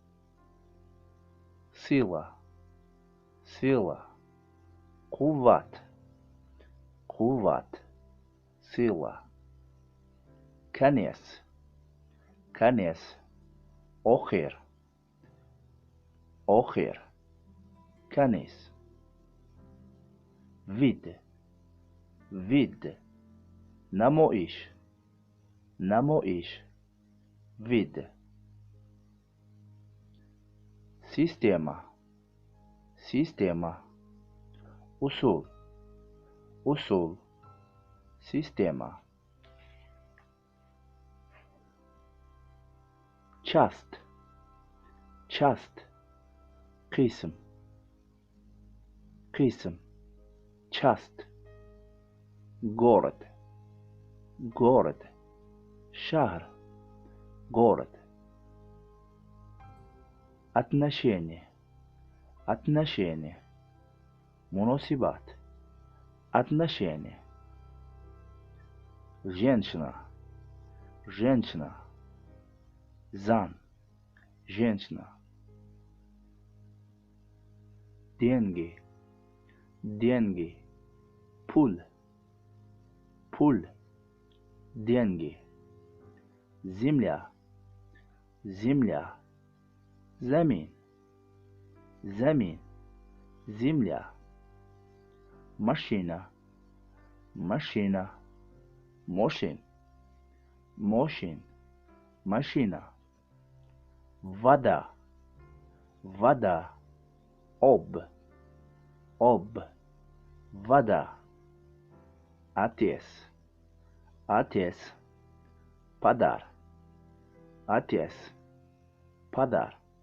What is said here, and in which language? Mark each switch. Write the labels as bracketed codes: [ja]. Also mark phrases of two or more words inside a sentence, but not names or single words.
[ru] Сила, сила, [tg] қувват, қувват, [ru] сила. Конец, конец, [tg] охир, охир, [ru] конец. Вид, вид, [tg] намоиш, намоиш, вид. [ru] Система, система. [tg] Усул, усул, система. [ru] Част, част, [tg] қисм, қисм, [ru] част. Город, город, шаҳр, город. отношение, отношение, муносибат, отношение, женщина, женщина, зан, женщина, деньги, деньги, [tg] пул, пул, [ru] деньги, земля, земля, [tg] замин, замин, [ru] земля, машина, машина, мошин, мошин, машина, вода, вода, [tg] об, об, [ru] вода, отец, отец, подар, отец, подар,